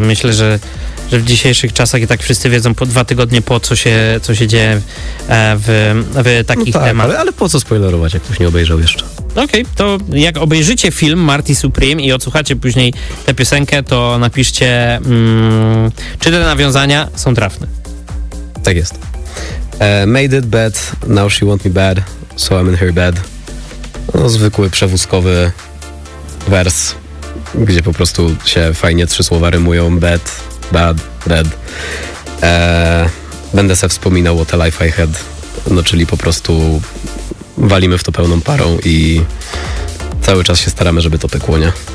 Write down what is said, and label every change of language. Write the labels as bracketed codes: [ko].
[pl] Myślę, że w dzisiejszych czasach i tak wszyscy wiedzą po dwa tygodnie po co się dzieje w takich temat. Ale po co spoilerować, jak ktoś nie obejrzał jeszcze? Okej, to jak obejrzycie film Marty Supreme i odsłuchacie później tę piosenkę, to napiszcie, czy te nawiązania są trafne. Tak jest. [en] Made it bad, now she want me bad, so I'm in her bed. [pl] No, zwykły przewózkowy wers, gdzie po prostu się fajnie trzy słowa rymują. [en] Bad, bad, bad. [pl] Będę se wspominał o The Life I Had. No, czyli po prostu walimy w to pełną parą i cały czas się staramy, żeby to pykło, nie?